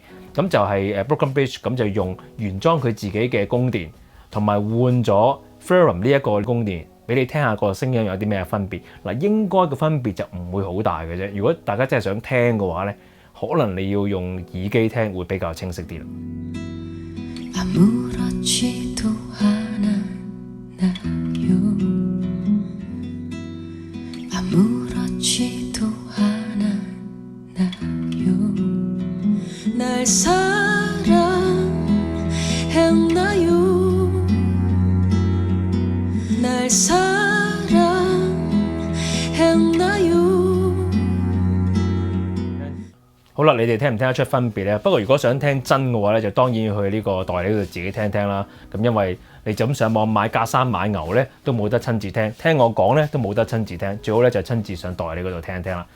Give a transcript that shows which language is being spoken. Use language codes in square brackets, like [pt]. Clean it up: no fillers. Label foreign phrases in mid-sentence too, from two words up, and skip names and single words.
[yue] 咁就係Broken Bridge，咁就用原裝佢自己嘅供電，同埋換咗 Ferrum 呢一個供電，俾你聽下個聲音有啲咩分別。嗱，應該個分別就唔會好大嘅啫。如果大家真係想聽嘅話咧，可能你要用耳機聽會比較清晰啲啦。 [ko] 아무렇지도 않아요. 아무렇지도 않아요. 날 사랑했나요? 날 사랑했나요? [yue] 好啦，你哋聽唔聽得出分別咧？不過如果想聽真嘅話咧，就當然要去呢個代理度自己聽聽啦。咁因為你就咁上網買架生買牛咧，都冇得親自聽。聽我講咧，都冇得親自聽。最好咧就親自上代理嗰度聽聽啦。